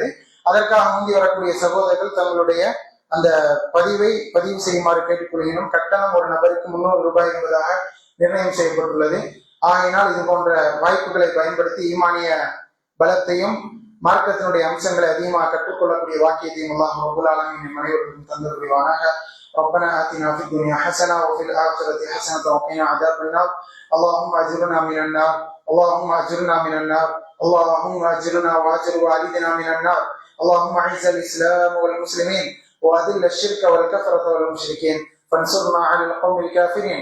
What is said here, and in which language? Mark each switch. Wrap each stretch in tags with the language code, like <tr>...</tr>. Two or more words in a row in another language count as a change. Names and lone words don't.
<ta>அதற்காக முந்தி வரக்கூடிய சகோதரர்கள் தங்களுடைய அந்த பதிவு செய்யுமாறு கேட்டுக்கொள்கிறோம். கட்டணம் ஒரு நபருக்கு 300 ரூபாய் என்பதாக நிர்ணயம் செய்யப்பட்டுள்ளது. ஆகையினால் இது போன்ற வாய்ப்புகளை பயன்படுத்தி ஈமானிய பலத்தையும் மார்க்கத்தினுடைய அம்சங்களை அதிகமாக கற்றுக்கொள்ளக்கூடிய வாக்கியத்தையும் அல்லாஹ்</ta> <ar>رب العالمين</ar> <ta>அனைவருக்கும் தந்தருள்வானாக.</ta> <ar>ربنا آتنا في الدنيا حسنة وفي الآخرة حسنة وقنا عذاب النار. اللهم أجرنا من النار، اللهم أجرنا من النار، اللهم أجرنا وأجر والدنا من النار. اللهم أعز الإسلام والمسلمين وأذل الشرك والكفرة والمشركين فانصرنا على القوم الكافرين.</ar>